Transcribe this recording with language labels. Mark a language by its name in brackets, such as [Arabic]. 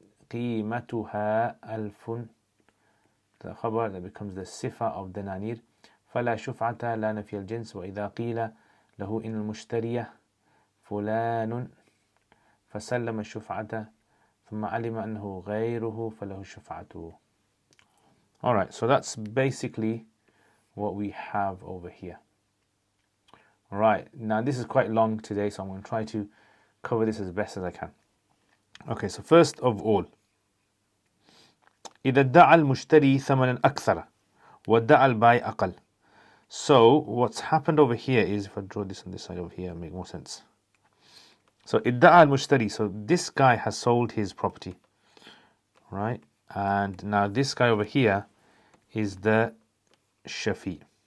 [Arabic] قيمتها 1000, [English] the خبر that becomes the sifa of [Arabic] دنانير, فلا شفعة لا نفي الجنس, وإذا قيل له إن المشتري فلان فسلم الشفعة ثم علم أنه غيره فله الشفعة. [English] Alright, so that's basically what we have over here. Alright, now this is quite long today, so I'm going to try to cover this as best as I can. Okay, so first of all, [Arabic] إذا ادعى المشتري ثمنا أكثر وادعى البائع أقل. [English] So what's happened over here is, if I draw this on this side over here, it'll make more sense. So [Arabic] ادعى المشتري, [English] so this guy has sold his property, right? And now this guy over here is the shafi.